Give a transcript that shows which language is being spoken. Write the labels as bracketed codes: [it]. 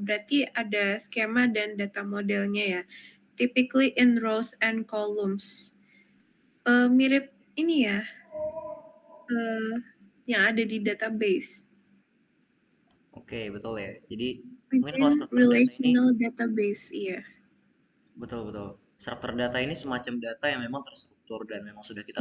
[id] Berarti ada skema dan data modelnya ya. [en] Typically in rows and columns. [id] Mirip ini ya, yang ada di database. Oke, betul ya. Jadi mungkin kalau [en] Within [id] struktur data ini [en] relational database, iya. [id] betul-betul. Struktur data ini semacam data yang memang terstruktur dan memang sudah kita